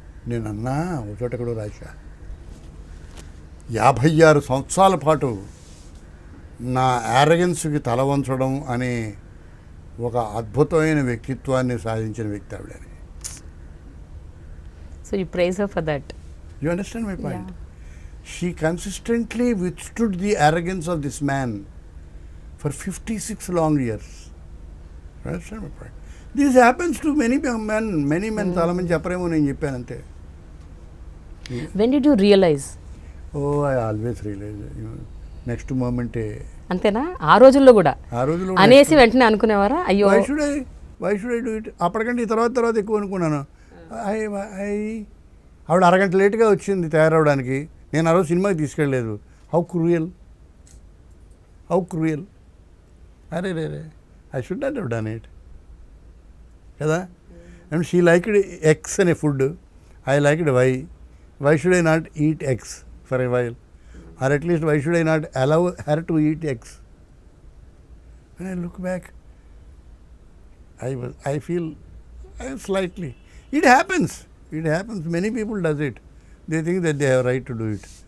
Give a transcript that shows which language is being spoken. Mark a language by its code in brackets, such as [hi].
[te] నేను అన్నా ఒక చోట ఎక్కడో రాశా, 56 సంవత్సరాల పాటు నా యారగెన్స్కి తల వంచడం అనే ఒక అద్భుతమైన వ్యక్తిత్వాన్ని సాధించిన వ్యక్తి ఆవిడని. [en] So you praise her for that. You understand my point? She consistently withstood the arrogance of this man for 56 long years. Understand my point? This happens to many men. [te] చాలా మంది చెప్పరేమో, నేను చెప్పాను అంతే. [en] When did you realize? Oh, I always realize. Next moment [te] అంతేనా? ఆ రోజుల్లో కూడా ఆ రోజుల్లో అనేసి వెంటనే అనుకునేవారా అయ్యో [en] Why should I do it? [te] అప్పటికంటే ఈ తర్వాత ఎక్కువ అనుకున్నాను. ఐ ఐ ఆవిడ అరగంట లేట్గా వచ్చింది తయారవడానికి, నేను ఆ రోజు సినిమాకి తీసుకెళ్ళలేదు. [en] How cruel, అరే రే I should not have done it కదా. అండ్ షీ లైక్డ్ ఎగ్స్ అనే food, I liked why should I not eat eggs for a while, or at least why should I not allow her to eat eggs? When I look back, I feel slightly. It happens. Many people does it. They think that they have right to do it.